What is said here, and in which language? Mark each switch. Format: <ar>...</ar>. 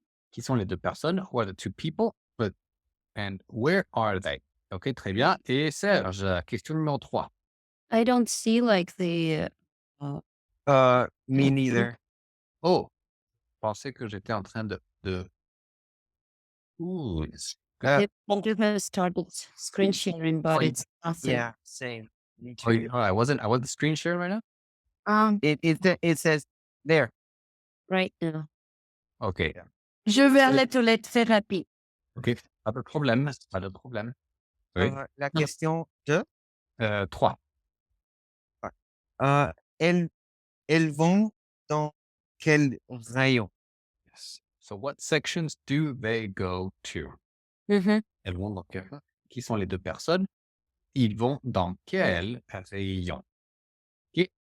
<fr>Qui sont les deux personnes?</fr> <en>Who are the two people? And where are they?</en> <fr>OK, très bien. Et Serge, question numéro 3.</fr> <en>I don't see like the Me neither.</en> <fr>Oh, je pensais que j'étais en train de... Ooh,</fr> <en>the computer started screen sharing, but Wait, it's nothing Yeah, same. Me oh, too. I wasn't screen share right now? It says there. right now. OK.</en> <fr>Je vais à la toilette très rapide. OK. Pas de problème. Pas de problème. Oui. La question 2. 3. Elles vont dans quel rayon?</fr> <en>Yes. So what sections do they go to? Mhm.</en> <fr>Elles vont dans quel... Qui sont les deux personnes? Ils vont dans quel rayon? OK.</fr>